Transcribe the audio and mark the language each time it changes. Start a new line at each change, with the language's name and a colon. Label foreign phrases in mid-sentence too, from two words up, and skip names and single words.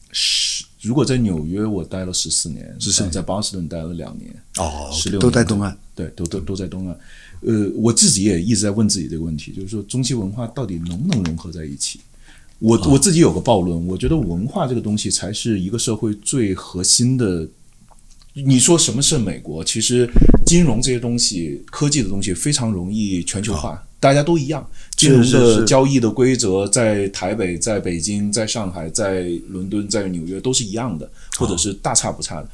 Chinese: 如果在紐約我待了14年，在波士頓待了2年，16年都在東岸，對，都在東岸。我自己也一直在問自己這個問題，就是說中西文化到底能不能融合在一起？我自己有個暴論，我覺得文化這個東西才是一個社會最核心的。你說什麼是美國？其實金融這些東西、科技的東西非常容易全球化，大家都一樣。金融的交易的規則在台北、在北京、在上海、在倫敦、在紐約都是一樣的，或者是大差不差的。